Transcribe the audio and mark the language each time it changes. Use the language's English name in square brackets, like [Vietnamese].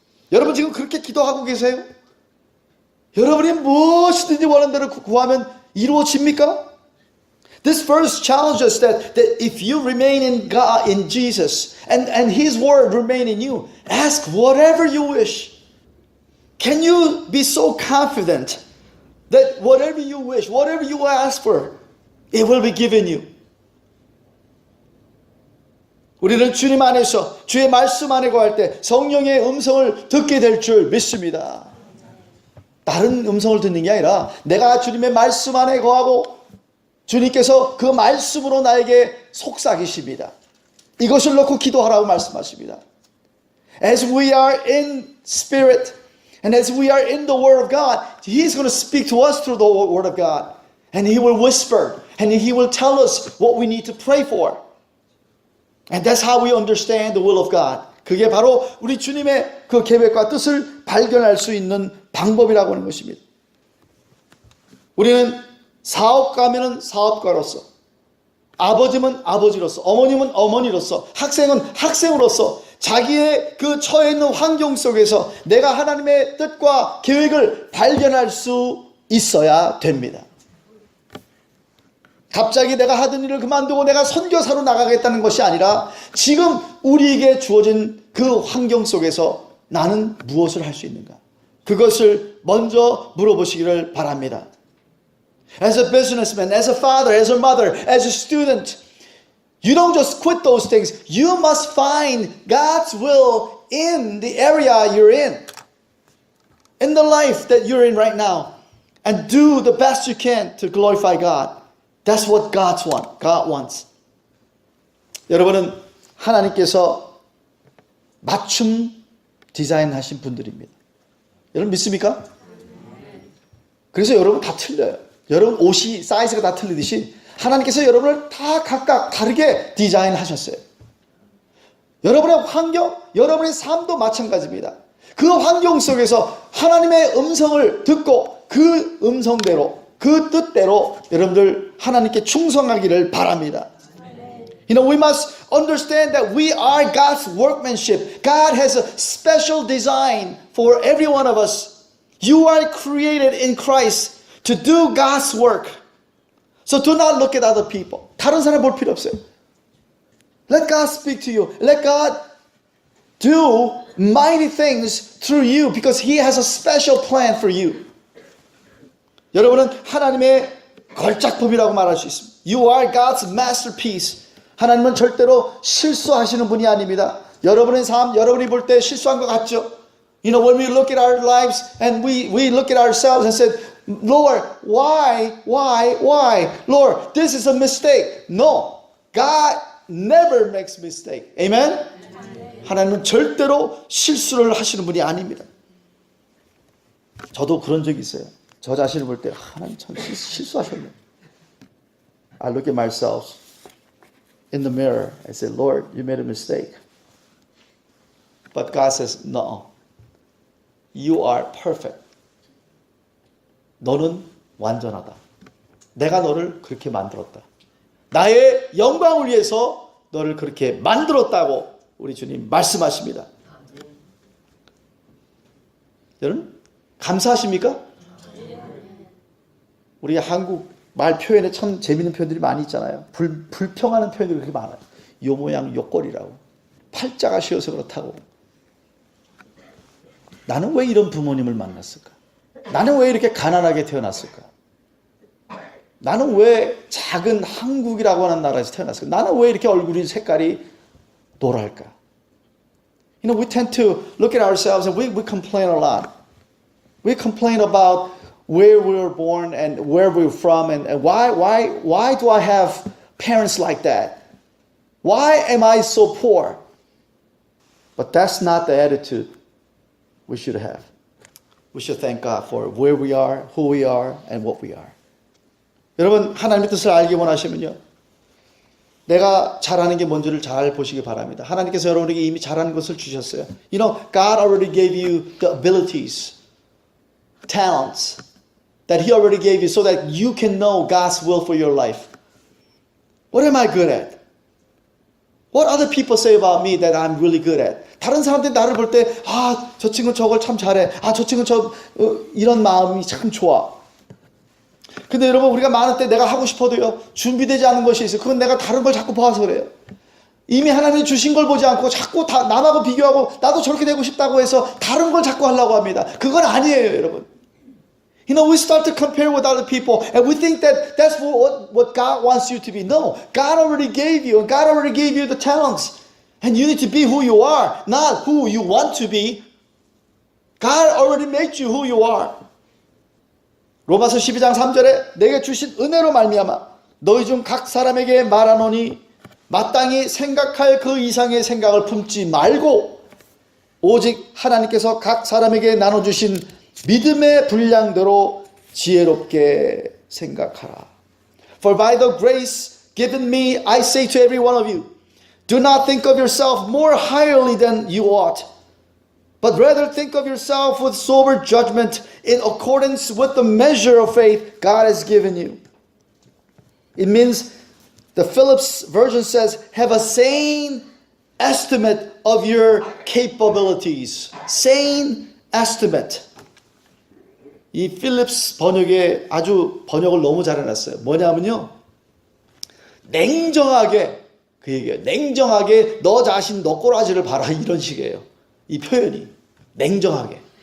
[Korean] 여러분 지금 그렇게 기도하고 계세요? 여러분이 무엇이든지 원하는 대로 구하면 이루어집니까? [English] This verse challenges us that if you remain in God, in Jesus, and His word remain in you, ask whatever you wish. Can you be so confident that whatever you wish, whatever you ask for, it will be given you? [Korean] 우리는 주님 안에서 주의 말씀 안에 거할 때 성령의 음성을 듣게 될 줄 믿습니다. 다른 음성을 듣는 게 아니라 내가 주님의 말씀 안에 거하고 주님께서 그 말씀으로 나에게 속삭이십니다. 이것을 놓고 기도하라고 말씀하십니다. [English] As we are in spirit and as we are in the Word of God, He's going to speak to us through the Word of God. And He will whisper and He will tell us what we need to pray for. And that's how we understand the will of God. [Korean] 그게 바로 우리 주님의 그 계획과 뜻을 발견할 수 있는 방법이라고 하는 것입니다. 우리는 사업가면은 사업가로서, 아버지면 아버지로서, 어머님은 어머니로서, 학생은 학생으로서 자기의 그 처해 있는 환경 속에서 내가 하나님의 뜻과 계획을 발견할 수 있어야 됩니다. 갑자기 내가 하던 일을 그만두고 내가 선교사로 나가겠다는 것이 아니라 지금 우리에게 주어진 그 환경 속에서 나는 무엇을 할 수 있는가? 그것을 먼저 물어보시기를 바랍니다. [English] As a businessman, as a father, as a mother, as a student, you don't just quit those things. You must find God's will in the area you're in the life that you're in right now, and do the best you can to glorify God. That's what God wants. [Korean] 여러분은 하나님께서 맞춤 디자인하신 분들입니다. 여러분 믿습니까? 그래서 여러분 다 틀려요. 여러분 옷이 사이즈가 다 틀리듯이 하나님께서 여러분을 다 각각 다르게 디자인하셨어요. 여러분의 환경, 여러분의 삶도 마찬가지입니다. 그 환경 속에서 하나님의 음성을 듣고 그 음성대로, 그 뜻대로 여러분들 하나님께 충성하기를 바랍니다. [English] You know, we must understand that we are God's workmanship. God has a special design for every one of us. You are created in Christ to do God's work. So do not look at other people. [Korean] 다른 사람 볼 필요 없어요. [English] Let God speak to you. Let God do mighty things through you because He has a special plan for you. [Korean] 여러분은 하나님의 걸작품이라고 말할 수 있습니다. [English] You are God's masterpiece. [Korean] 하나님은 절대로 실수하시는 분이 아닙니다. 여러분의 삶, 여러분이 볼 때 실수한 것 같죠? [English] You know, when we look at our lives and we look at ourselves and said, Lord, why? Lord, this is a mistake. No, God never makes mistake. Amen? [Korean] 하나님은 절대로 실수를 하시는 분이 아닙니다. 저도 그런 적이 있어요. 저 자신을 볼 때 하나님 참 실수하셨네. [English] I look at myself in the mirror. I say, Lord, you made a mistake. But God says, no. You are perfect. [Korean] 너는 완전하다. 내가 너를 그렇게 만들었다. 나의 영광을 위해서 너를 그렇게 만들었다고 우리 주님 말씀하십니다. 여러분 감사하십니까? 우리 한국 말 표현에 참 재밌는 표현들이 많이 있잖아요. 불평하는 표현들이 그렇게 많아요. 요 모양 요 꼴이라고. 팔자가 쉬어서 그렇다고. 나는 왜 이런 부모님을 만났을까? 나는 왜 이렇게 가난하게 태어났을까? 나는 왜 작은 한국이라고 하는 나라에서 태어났을까? 나는 왜 이렇게 얼굴이 색깔이 노랄까? [English] You know, we tend to look at ourselves and we complain a lot. We complain about where we were born and where we're from and why do I have parents like that? Why am I so poor? But that's not the attitude we should have. We should thank God for where we are, who we are, and what we are. [Korean] 여러분 하나님의 뜻을 알기 원하시면요. 내가 잘하는 게 뭔지를 잘 보시기 바랍니다. 하나님께서 여러분에게 이미 잘하는 것을 주셨어요. [English] You know, God already gave you the abilities, talents that He already gave you so that you can know God's will for your life. What am I good at? What other people say about me that I'm really good at? [Korean] 다른 사람들이 나를 볼 때, 저 친구는 저걸 참 잘해. 저 친구는 이런 마음이 참 좋아. 근데 여러분, 우리가 많을 때 내가 하고 싶어도요, 준비되지 않은 것이 있어요. 그건 내가 다른 걸 자꾸 봐서 그래요. 이미 하나님이 주신 걸 보지 않고 자꾸 남하고 비교하고 나도 저렇게 되고 싶다고 해서 다른 걸 자꾸 하려고 합니다. 그건 아니에요, 여러분. [English] You know, we start to compare with other people and we think that that's what God wants you to be. No, God already gave you and God already gave you the talents. And you need to be who you are, not who you want to be. God already made you who you are. [Korean] 로마서 12장 3절에 내게 주신 은혜로 말미암아 너희 중 각 사람에게 말하노니 마땅히 생각할 그 이상의 생각을 품지 말고 오직 하나님께서 각 사람에게 나눠주신 믿음의 분량대로 지혜롭게 생각하라. [English] For by the grace given me, I say to every one of you, do not think of yourself more highly than you ought, but rather think of yourself with sober judgment in accordance with the measure of faith God has given you. It means, the Phillips version says, have a sane estimate of your capabilities. Sane estimate. [Korean] 이 필립스 번역에 아주 번역을 너무 잘해놨어요. 뭐냐면요, 냉정하게, 그 얘기예요. 냉정하게 너 자신 너 꼬라지를 봐라, 이런 식이에요. 이 표현이 냉정하게.